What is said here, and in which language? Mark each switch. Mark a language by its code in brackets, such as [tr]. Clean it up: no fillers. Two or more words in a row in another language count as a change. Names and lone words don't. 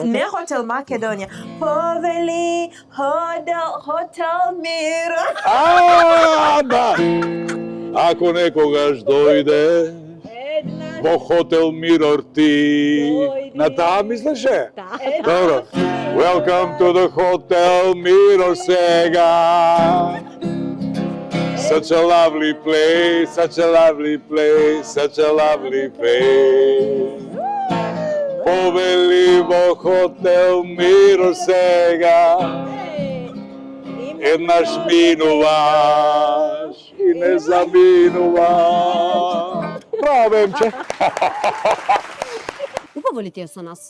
[mk] Не Хотел Македонија. Повели Хотел Мир. Да. Ако некогаш дојде во Хотел Мирор ти, на таа мислеше? Добро. [en] Welcome to the Hotel Mirror сега. Such a lovely place, such a lovely place, such a lovely place. [mk] Повели во Хотел Мирор сега. Еднаш минуваш и не заминуваш. Браво, Емче. Убаво ли ти е со нас?